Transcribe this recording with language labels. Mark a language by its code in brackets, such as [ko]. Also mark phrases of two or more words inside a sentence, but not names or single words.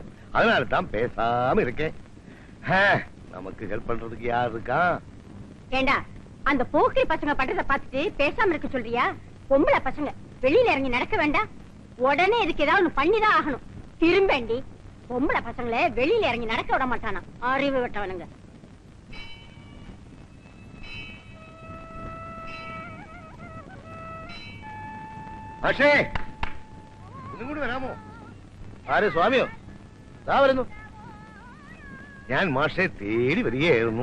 [ta] அதனால தான் பேசாம இருக்கேன். நமக்கு ஹெல்ப் பண்றதுக்கு யார் இருக்கா? ஏண்டா, அந்த போக்கிரி பசங்க பண்றத பார்த்துட்டு பேசாம இருக்க சொல்றியா? பொம்பளை பசங்க வெளியில இறங்கி நடக்க வேண்டாம். உடனே இதுக்கு ஏதாவது ஒண்ணு பண்ணிதான் ஆகணும். திரும்பேண்டி, பொம்பளை பசங்களை வெளியில இறங்கி நடக்க விட மாட்டானா? அறிவு விட்டவனுங்க. [ml] പക്ഷേ ഒന്നും കൂടി വരാമോ? ആര്? സ്വാമിയോ? ദാ വരുന്നു. ഞാൻ മാഷെ തേടി വരികയായിരുന്നു.